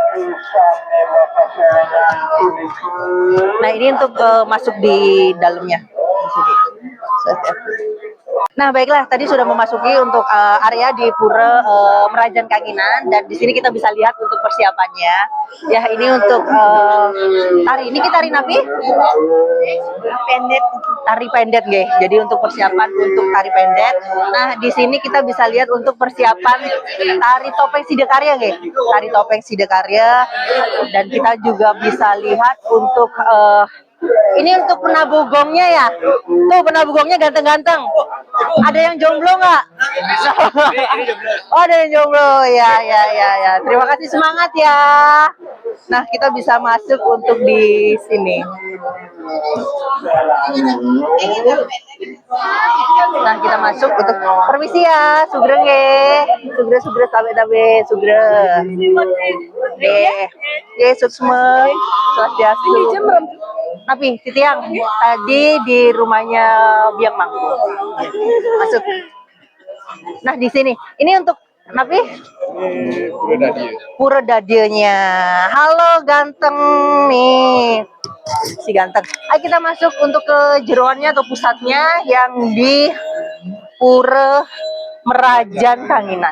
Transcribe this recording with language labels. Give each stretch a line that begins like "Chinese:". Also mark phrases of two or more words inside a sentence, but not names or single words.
Indonesian: Nah, ini untuk masuk di dalamnya di sini. Nah, baiklah, tadi sudah memasuki untuk area di Pura Merajan Kanginan dan di sini kita bisa lihat untuk persiapannya. Ya, ini untuk tari. Ini kita tari napi? Pendet. Tari pendet, nggih. Jadi untuk persiapan untuk tari pendet. Nah, di sini kita bisa lihat untuk persiapan tari topeng Sidakarya, nggih. Tari topeng Sidakarya dan kita juga bisa lihat untuk ini untuk penabugongnya ya. Tuh penabugongnya ganteng-ganteng. Ada yang jomblo nggak? Oh, ada yang jomblo. Ya. Terima kasih, semangat ya. Nah, kita bisa masuk untuk di sini. Nah, kita masuk untuk permisi ya,
Balinese: Sugeng nggih. Sugeng tabe Sugeng. Nggih, suksma.
Indonesian: Swastiastu. Tapi Titiang tadi di rumahnya Biang Mangku. Masuk. Nah, di sini. Ini untuk Napi? Pura Dadianya. Halo ganteng nih. Si ganteng. Ayo kita masuk untuk ke jeroannya atau pusatnya yang di Pura Merajan Kanginan.